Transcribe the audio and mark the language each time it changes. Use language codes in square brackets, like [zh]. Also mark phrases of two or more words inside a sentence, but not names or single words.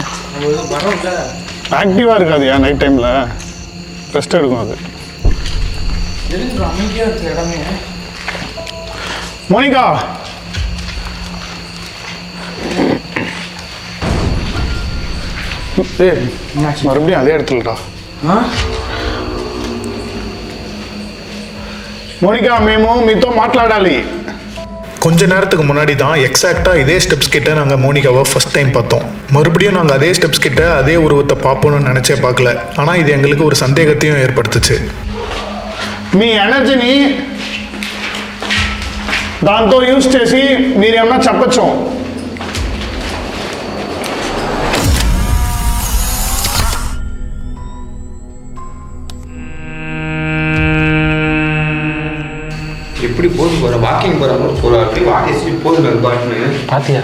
[ta] ஆக்டிவாக இருக்காது ஏன் [en] night time-il [ta] ரெஸ்ட் எடுக்கும் அது. அமைதியாக இருக்கிற இடமே. மோனிகா ஏய் மறுபடியும் அதே இடத்துலடா. [te] మోనికా మేము మీతో మాట్లాడాలి. [ta] கொஞ்ச நேரத்துக்கு முன்னாடி தான் எக்ஸாக்டாக இதே ஸ்டெப்ஸ் கிட்ட நாங்கள் மோனிகாவை [en] first time [ta] பார்த்தோம். மறுபடியும் நாங்கள் அதே ஸ்டெப்ஸ் கிட்ட அதே உருவத்தை பார்ப்போம்னு நினச்சே பார்க்கல. ஆனால் இது எங்களுக்கு ஒரு சந்தேகத்தையும் ஏற்படுத்துச்சு. [te] మీ ఎనర్జీని దాంతో యూజ్ చేసి మీరేమన్నా చెప్పచ్చు. [ta] எப்படி போது போகிற வாக்கிங் போகிற மாதிரி போகிற அப்படி வாக்கி போகுது அது பாட்டுன்னு பாத்தியா?